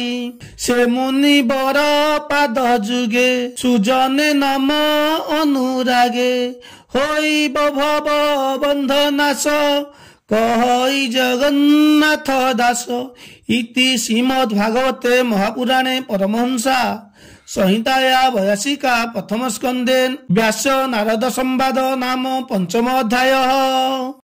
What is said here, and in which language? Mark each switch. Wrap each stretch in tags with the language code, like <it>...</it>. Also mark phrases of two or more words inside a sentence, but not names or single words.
<or>ସେ ମୁନି ବର ପାଦ ଯୁଗେ ସୁଜନେ ନମ ଅନୁରାଗେ ହୋଇବ ଭବ ବନ୍ଧ ନାଶ କହଇ ଜଗନ୍ନାଥ ଦାସ</or> <sa>ଇତି ଶ୍ରୀମଦ୍ ଭାଗବତେ ମହାପୁରାଣେ ପରମହଂସା संहिताया वयसिका प्रथम स्कंदे व्यास नारद संवाद नाम पंचम अध्याय।</sa>